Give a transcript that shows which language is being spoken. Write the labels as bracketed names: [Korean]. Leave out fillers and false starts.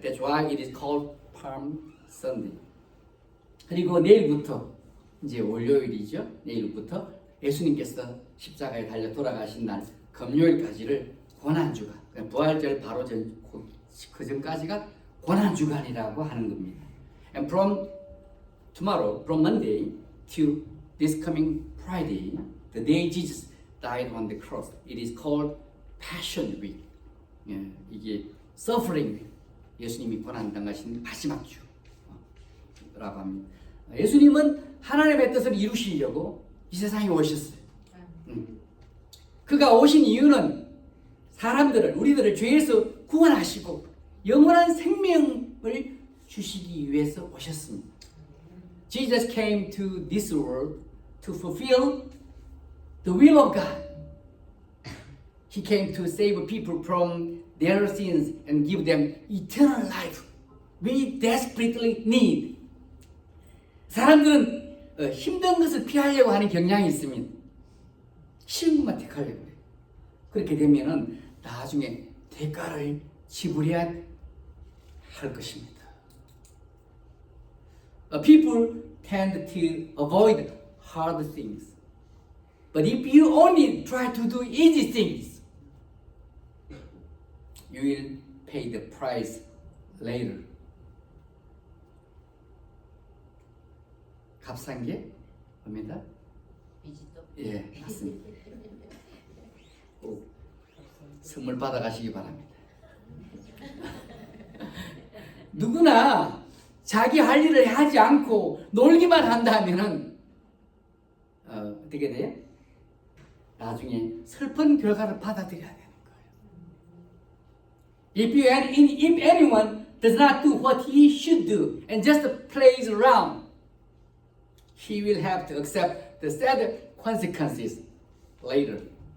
[English] That's why it is called Palm Sunday. [Korean] 그리고 내일부터 이제 월요일이죠. 내일부터 예수님께서 십자가에 달려 돌아가신 날 금요일까지를 고난주간, 부활절 바로 그 전까지가 고난주간이라고 하는 겁니다. [English] And from tomorrow, from Monday to this coming Friday, the day Jesus died on the cross, it is called Passion Week. [Korean] 이게 Suffering Week, 예수님이 고난당하신 마지막 주라고 합니다. 예수님은 하나님의 뜻을 이루시려고 이 세상에 오셨어요. 그가 오신 이유는 우리들을 죄에서 구원하시고 영원한 생명을 주시기 위해서 오셨습니다. [English] Jesus came to this world to fulfill the will of God. He came to save people from their sins and give them eternal life. We desperately need. [Korean] 사람들은 힘든 것을 피하려고 하는 경향이 있습니다. 쉬운 것만 택하려고 해요. 그렇게 되면은 나중에 대가를 지불해야 할 것입니다. [English] People tend to avoid hard things. But if you only try to do easy things, you will pay the price later. [Korean] 값싼 게 뭡니다? 예, 맞습니다. 꼭 선물 받아가시기 바랍니다. 누구나 자기 할 일을 하지 않고 놀기만 한다면은 어떻게 돼요? 나중에 슬픈 결과를 받아들여야 되는 거예요. [English] If anyone does not do what he should do and just plays around, he will have to accept the sad consequences later.